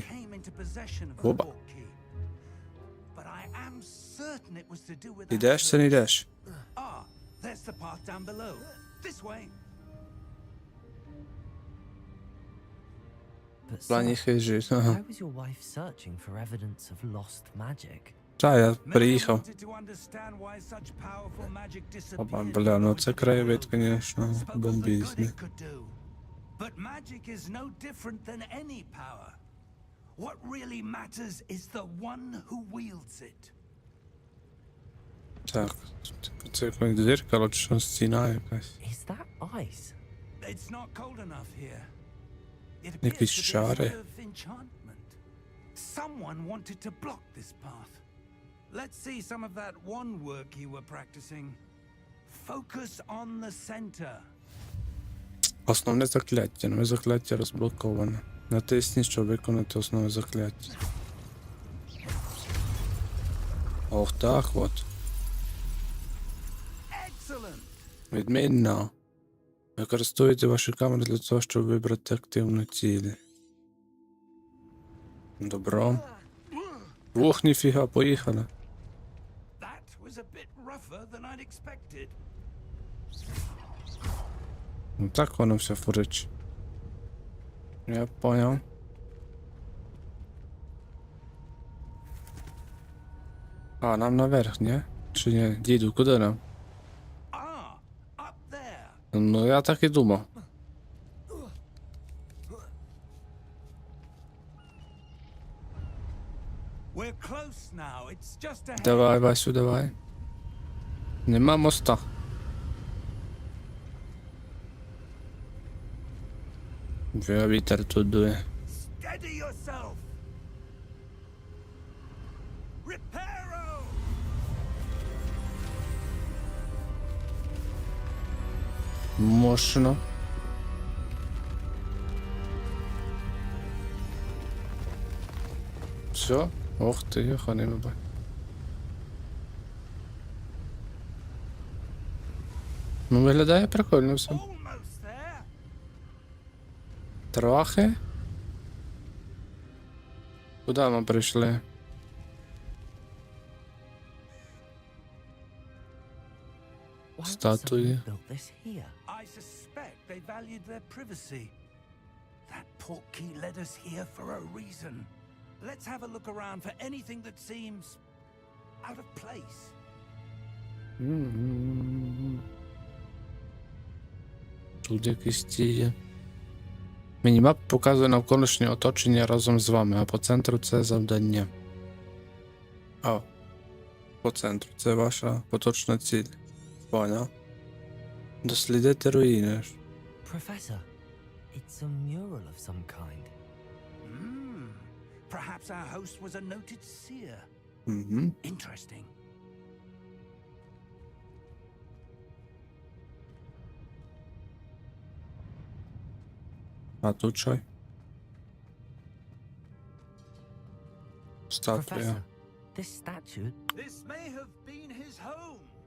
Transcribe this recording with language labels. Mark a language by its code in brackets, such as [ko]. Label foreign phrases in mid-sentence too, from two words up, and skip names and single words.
[uk] Оба. Ідеш чи не йдеш? [en] Ah, there's the path down below. This way. But [uk] В плані [en] sir, [uk] хижі, ага. [en] why was your wife searching for evidence of lost magic? [uk] Та, я [en] Miriam [uk] приїхав. [en] wanted to understand why such powerful magic [uk] Опа, [en] disappeared. [uk] бля, ну це краєвид, звісно, [en] Spoke of the good [uk] бомбізний. [en] it could do. But magic is no different than any power. What really matters is the one who wields it. [uk] Так, це якось дзеркало чи що, стіна якась. [en] Is that ice? It's not cold enough here. It appears [uk] Якісь [en] to be a [uk] чари. [en] sort of enchantment. Someone wanted to block this path. Let's see some of that one work you were practicing. Focus on the center. [uk] Основне закляття. Нове закляття розблоковане. Натисніть, щоб виконати основне закляття. Ох, так от. [en] Excellent. [uk] Відмінно. Використовуйте ваші камери для того, щоб вибрати активну ціль. Добро. Ох, ніфіга, поїхали. [en] That was a bit rougher than I'd expected. [uk] Ну так воно все фурич. [ru] Я понял. [uk] А, нам наверх, ні? Чи ні? Діду, куди нам? [en] Ah, up there. [uk] Ну, я так і думав. [en] We're close now. It's just ahead. [uk] Давай, Васю, давай. Нема моста. Вітер тут дує. [en] Steady yourself. Reparo. [uk] Мощно. Все? Ох ти, йоханий бабай. Ну, виглядає прикольно все. [en] Almost there. [uk] Трохи. Куди ми прийшли? [en] Why would [uk] Статуї. [en] someone build this here? I suspect they valued their privacy. That portkey led us here for a reason. Let's have a look around for anything that seems out of place. [uk] Тут якісь ті є. Мінімап показує навколишнє оточення разом з вами, а по центру це завдання. А, по центру. Це ваша поточна ціль. Понял. Дослідити руїни. [en] Professor, it's a mural of some kind. Perhaps our host was a noted seer. Угу. Interesting. [uk] А тут що? Статуя. [en] Professor, this statue. This may have been his home.